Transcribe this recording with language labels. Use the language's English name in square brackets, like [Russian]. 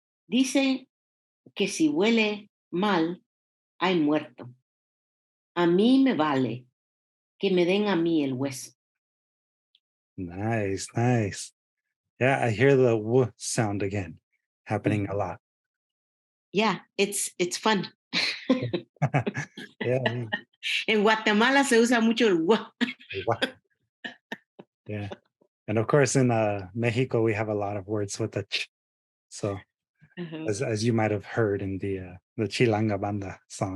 [Spanish] Dicen que si huele mal, hay muerto. A mí me vale que me den a mí el hueso. [English] Nice. Yeah, I hear the w sound again happening a lot. Yeah, it's fun. Yeah. [Spanish] En Guatemala se usa mucho el w. [English] Yeah. And of course, in Mexico, we have a lot of words with the ch. So, as you might have heard in the Chilanga Banda song.